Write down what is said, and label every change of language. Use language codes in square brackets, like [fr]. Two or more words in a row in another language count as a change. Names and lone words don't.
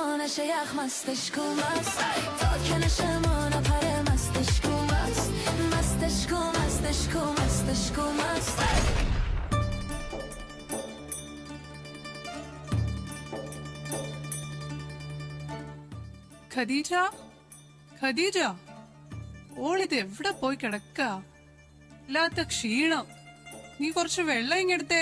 [fa] شیخ مستش کو مست تا که نشمون پره مستش کو مست مستش کو مستش کو مستش کو مست [ml] ഖദീജ ഖദീജ ഓളിത് എവിടെ പോയി കിടക്ക ഇല്ലാത്ത ക്ഷീണം നീ കുറച്ച് വെള്ളം ഇങ്ങെടുത്തേ